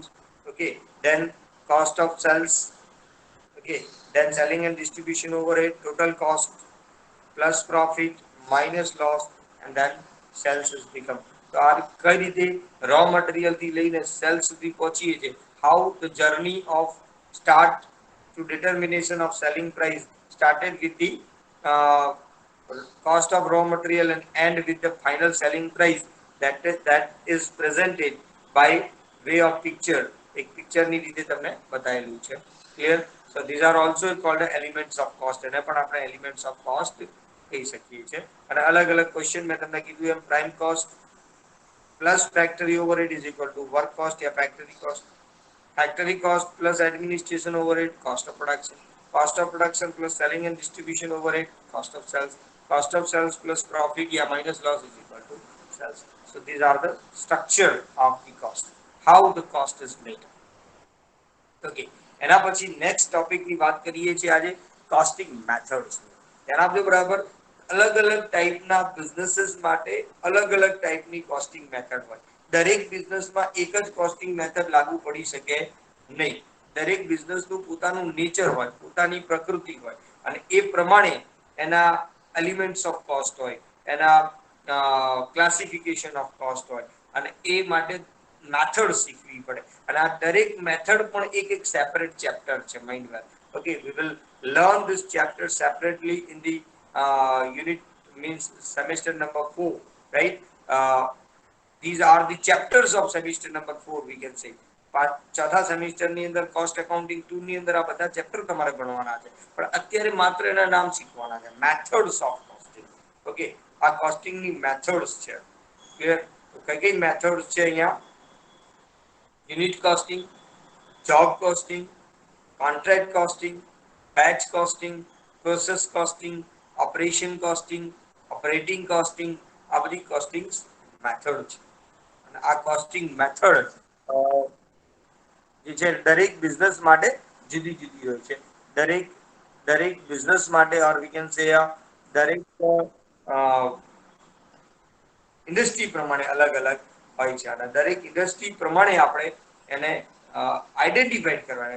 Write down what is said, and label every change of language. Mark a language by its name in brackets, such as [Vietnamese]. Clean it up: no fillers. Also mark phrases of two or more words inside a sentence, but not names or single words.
[English] Okay, then cost of sales. Okay, then selling and distribution overhead, total cost plus profit minus loss, and then sales has become. [Gujarati] તો આ કઈ રીતે રો મટીરિયલ થી લઈને સેલ સુધી પહોંચીએ છીએ [English] how the journey of start to determination of selling price started with the uh, cost of raw material and end with the final selling price that is presented by way of picture. [Gujarati] એક પિક્ચરની રીતે તમને બતાવેલું છે. ક્લિયર? [English] So these are also called the elements of cost. [Gujarati] એને પણ આપણે [English] elements of cost [Gujarati] કહી શકીએ છીએ. અને અલગ અલગ ક્વેશ્ચન મેં તમને કીધું એમ [English] prime cost plus factory overhead is equal to work cost [Gujarati] या [English] factory cost. Factory cost plus administration overhead, cost of production. Cost of production plus selling and distribution overhead, cost of sales. Cost of sales plus profit या minus loss is equal to sales. So these are the structure of the cost. How the cost is made. Okay. [Gujarati] એના પછી [English] next topic [Gujarati] ની વાત કરીએ છીએ આજે [English] costing methods. [Gujarati] એના આપણે બરાબર અલગ અલગ ટાઈપના બિઝનેસીસ માટે અલગ અલગ ટાઈપની [English] costing method [Gujarati] હોય. દરેક બિઝનેસમાં એક જ [English] costing method [Gujarati] લાગુ પડી શકે નહીં. દરેક બિઝનેસનું પોતાનું નેચર હોય, પોતાની પ્રકૃતિ હોય અને એ પ્રમાણે એના [English] elements of cost [Gujarati] હોય, એના [English] classification of cost [Gujarati] હોય અને એ માટે મેથડ શીખવી પડે. અને આ દરેક મેથડ પણ એક એક [English] separate chapter [Gujarati] છે માઇન્ડવેર. [English] Okay, we will learn this chapter separately in the unit means semester number 4, right? These are the chapters of semester number 4 we can say. [Gujarati] ચોથા સેમિસ્ટર ની અંદર [English] cost accounting [Gujarati] 2 ની અંદર આ બધા ચેપ્ટર તમારે ભણવાના છે. પણ અત્યારે માત્ર એના નામ શીખવાના છે, [English] methods of costing. [Gujarati] ઓકે, આ કોસ્ટિંગ ની મેથડ્સ છે. ક્લિયર? તો કઈ કઈ મેથડ્સ છે અહીંયા? [English] unit costing, job costing, contract costing, batch costing, process costing, operation costing, operating costing, [Gujarati] આ બધી [English] costing method [Gujarati] છે. અને આ [English] costing method [Gujarati] જે છે દરેક બિઝનેસ માટે જુદી જુદી હોય છે. દરેક દરેક બિઝનેસ માટે [English] or we can say [Gujarati] દરેક ઇન્ડસ્ટ્રી પ્રમાણે અલગ અલગ હોય છે અને દરેક ઇન્ડસ્ટ્રી પ્રમાણે આપણે એને આઈડેન્ટિફાઈડ કરવાના.